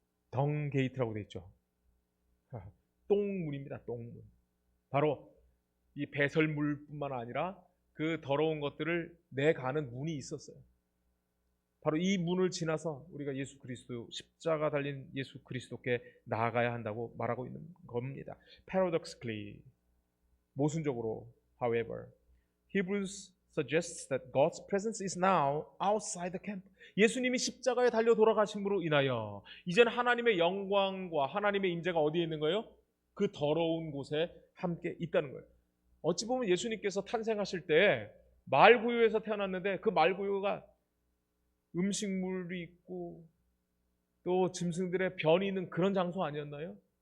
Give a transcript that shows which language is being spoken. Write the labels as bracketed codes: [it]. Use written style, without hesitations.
[ko] 덩 게이트라고 되어 있죠. 똥문입니다. 똥문. 바로 이 배설물뿐만 아니라 그 더러운 것들을 내가는 문이 있었어요. 바로 이 문을 지나서 우리가 예수 그리스도, 십자가 달린 예수 그리스도께 나아가야 한다고 말하고 있는 겁니다. [en] Paradoxically, [ko] 모순적으로, [en] however, Hebrews suggests that God's presence is now outside the camp. [ko] 예수님이 십자가에 달려 돌아가심으로 인하여 이제는 하나님의 영광과 하나님의 임재가 어디에 있는 거예요? 그 더러운 곳에 함께 있다는 거예요. 어찌 보면 예수님께서 탄생하실 때 말구유에서 태어났는데 그 말구유가 음식물이 있고 또 짐승들의 변이 있는 그런 장소 아니었나요?